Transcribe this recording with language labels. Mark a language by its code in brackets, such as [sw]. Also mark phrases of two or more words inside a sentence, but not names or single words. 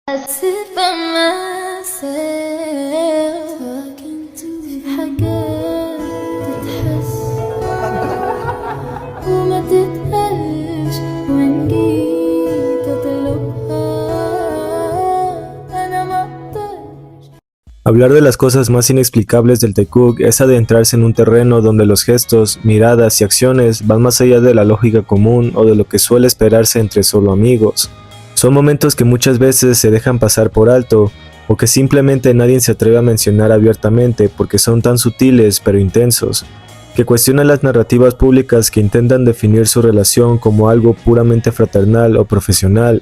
[en] sit by myself talking to [ar] في حاجات تتحس وما تتقالش وإن جيت أطلبها أنا ما أقدرش. [es] Hablar de las cosas más inexplicables del Taekook es adentrarse en un terreno donde los gestos, miradas y acciones van más allá de la lógica común o de lo que suele esperarse entre solo amigos. Son momentos que muchas veces se dejan pasar por alto o que simplemente nadie se atreve a mencionar abiertamente porque son tan sutiles pero intensos, que cuestionan las narrativas públicas que intentan definir su relación como algo puramente fraternal o profesional.